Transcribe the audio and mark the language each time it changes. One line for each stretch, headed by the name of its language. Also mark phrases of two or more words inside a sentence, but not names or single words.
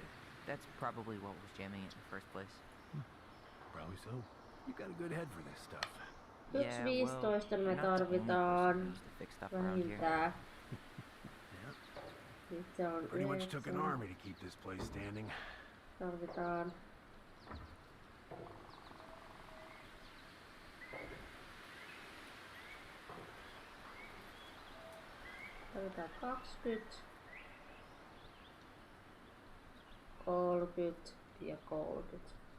English: That's probably what was jamming it in the first place. Probably so. You got a good head for this stuff.
Finnish: 1.15 me tarvitaan vähintään. Nyt se on
English: Pretty much took an 9. army to keep this place standing.
Finnish: Tarvitaan tarvitaan 20, 30 ja 30.